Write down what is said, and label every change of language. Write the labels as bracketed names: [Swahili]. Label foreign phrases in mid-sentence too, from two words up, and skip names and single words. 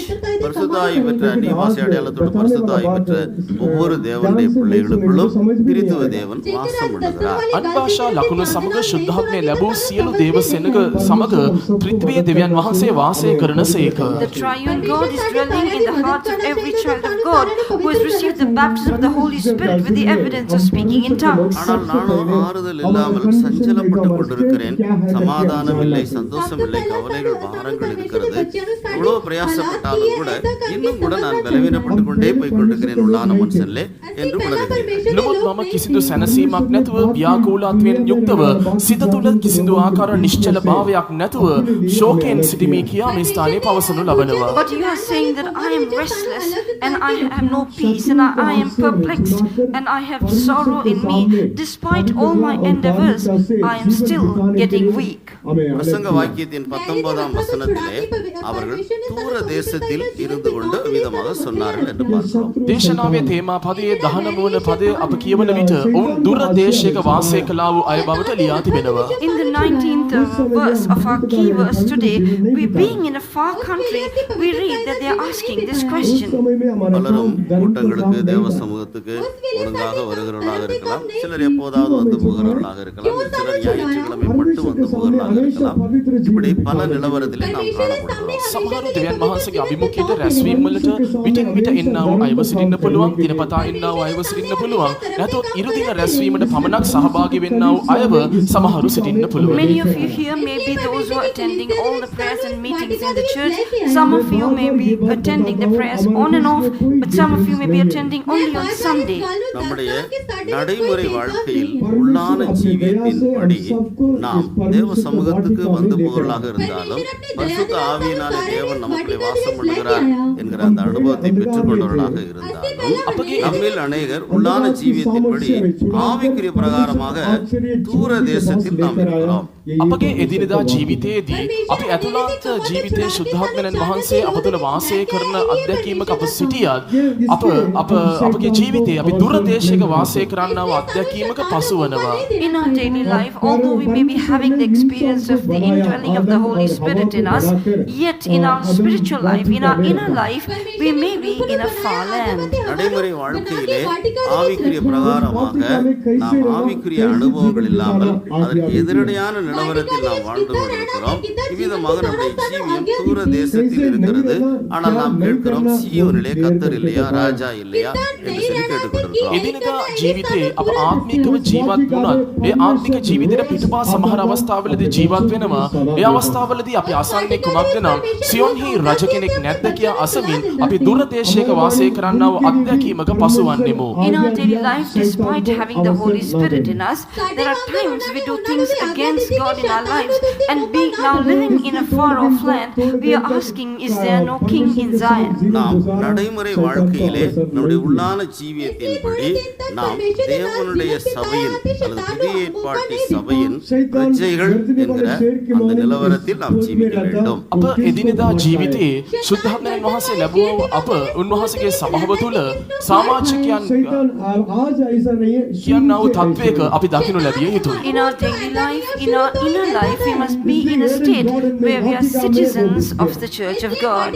[Tamil] பரிசுத்தாய் பெற்ற நிவாசி அடையாளத்தோடு பரிசுத்தாய் பெற்ற ஒவ்வொரு தேவனுடைய பிள்ளைகளுக்குள்ளும் கிறிஸ்துவ தேவன் வாசம் பண்ணுகிறார். [Sinhala] අන්භාෂා ලකුණු සමග ශුද්ධාත්මය ලැබූ සියලු දේව සෙනඟ සමග පෘථිවියේ දෙවියන් වහන්සේ වාසය කරනසේක. [English] The triune God is dwelling in the heart of every child of God who has received the baptism of the Holy Spirit with the evidence of speaking in tongues. [Tamil] ஆனால் நானும் ஆறுதல் இல்லாமல் சஞ்சலப்பட்டு கொண்டிருக்கிறேன். சமாதானம் இல்லை, சந்தோஷம் இல்லை, கவலைகள் பாரங்கள் இருக்கிறது. இவ்வளவு பிரயாசப்பட்டாலும் கூட இன்னும் கூட நான் பலவீனப்பட்டு கொண்டே போய் கொண்டிருக்கிறேன் உள்ளான மனுஷன்லே என்று உணர்கிறேன். [Sinhala] නමුත් මම කිසිදු සැනසීමක් නැතුව ව්‍යාකූලත්වයෙන් යුක්තව සිත තුළ කිසිදු ආකාර නිශ්චල භාවයක් නැතුව ශෝකයෙන් සිටිමි කියා මේ ස්ථානයේ පවසනු ලබනවා. [English] But you are saying that I am restless and I have no peace and I am perplexed and I have sorrow in me. Despite all my endeavors, I am still getting weak. [Tamil] பிரசங்க வாக்கியத்தின் 19ஆம் வசனத்திலே அவர்கள் தூர தேசத்தில் இருந்து கொண்டு விதமாக சொன்னார்கள் என்று பார்க்கிறோம். [Sinhala] දේශනාවේ තේමා පදයේ 19 වන පදය අප කියවන විට ඔවුන් දුර දේශයක වාසය කළා වූ අය බවට ලියා තිබෙනවා. [English] In the 19th verse of our key verse today, we being in a far country, we read that they are asking this question. [Tamil] பலரும் கூட்டங்களுக்கு தேவ சமூகத்துக்கு ஒழுங்காக வருகிறவர்களாக இருக்கலாம், சிலர் எப்போதாவது வந்து போகிறவர்களாக இருக்கலாம், சிலர் ஞாயிற்றுக்கிழமை மட்டும் வந்து போகிறவர்களாக நிலவரமாக இருக்கலாம். இப்படி பல நிலவரத்திலே நாம் காணப்படுகிறோம். [Sinhala] සමහරු දෙවියන් වහන්සේගේ අභිමුඛයට රැස්වීම වලට විටින් විට එන්නා වූ අයව සිටින්න පුළුවන්, දිනපතා එන්නා වූ අයව සිටින්න පුළුවන්. නැතොත් ඉරුදින රැස්වීමට පමණක් සහභාගී වෙන්නා වූ අයව සමහරු සිටින්න පුළුවන්. [English] Many of you here may be those who are attending all the prayers and meetings in the church. Some of you may be attending the prayers on and off, but some of you may be attending only on Sunday. [Tamil] நம்முடைய நடைமுறை வாழ்க்கையில் உள்ளான ஜீவியத்தின்படி நாம் தேவ சமூகத்துக்கு வந்து போவர்களாக இருந்தாலும் பரிசுத்த ஆவியினாலே தேவன் நமக்குள்ளே வாசம் பண்ணுகிறார் என்கிற அந்த அனுபவத்தை பெற்றுக்கொண்டவர்களாக இருந்தாலும் நம்மில் அநேகர் உள்ளான ஜீவியத்தின்படி ஆவிக்குரிய பிரகாரமாக தூர தேசத்தில் நாம் இருக்கிறோம். [Sinhala] අපගේ එදිනෙදා ජීවිතයේදී අපි ඇතුළත් ජීවිතයේ ශුද්ධාත්මයන් වහන්සේ අප තුළ වාසය කරන අත්දැකීමක අප සිටියත් අපගේ ජීවිතයේ අපි දුර දේශයක වාසය කරන්නා වූ අත්දැකීමක පසුවනවා. [English] In our daily life, although we may be having the experience of the indwelling of the Holy Spirit in us, yet in our spiritual life, in our inner life, we may be in a far land. [Tamil] நடைமுறை வாழ்க்கையிலே ஆவிக்குரிய பிரகாரமாக நாம் ஆவிக்குரிய அனுபவங்கள் இல்லாமல் அதற்கு எதிரடையான நிலவரத்தில் நாம் வாழ்ந்து கொண்டிருக்கிறோம். இவ்விதமாக நம்முடைய ஜீவியம் தூர தேசத்தில் இருக்கிறது. ஆனால் நாம் கேட்கிறோம், சீயோனிலே கர்த்தர் இல்லையா, ராஜா இல்லையா என்று சொல்லி கேட்டுக்கொண்டிருக்கிறோம். [Sinhala] එදිනෙදා ජීවිතේ අප ආත්මිකව ජීවත් වුණත් ඒ ආත්මික ජීවිතේ පිටපා සමහර අවස්ථාවලදී ජීවත් වෙනවා. ඒ අවස්ථාවලදී අපි අසන්නේ කුමක්ද නම් සියොන්හි රජ කෙනෙක් නැද්ද කියා අසමින් අපි දුර දේශයක වාසය කරන්නා වූ අත්දැකීමක පසුවන්නෙමු. [English] In our daily life, despite having the Holy Spirit in us, there are times we do things against God in our lives, and being now living in a far off land, we are asking, is there no king in Zion? [Tamil] நாம் நடைமுறை வாழ்க்கையிலே நம்முடைய உள்ளான ஜீவியத்தின்படி நாம் தேவனுடைய சபையின் அல்லது புதிய ஏற்பாட்டு சபையின் பிரஜைகள் என்கிற அந்த நிலவரத்தில் நாம் ஜீவிக்க வேண்டும். [Sinhala] අප එදිනෙදා ජීවිතයේ ශුද්ධාත්මයන් වහන්සේ ලැබුවා වූ අප උන්වහන්සේගේ සභාව තුළ සමාජිකයන් කියන්නා වූ තත්වයක අපි දකිනු ලැබිය යුතුයි. [English] In our daily life, in our inner life, we must be in a state where we are citizens of the Church of God.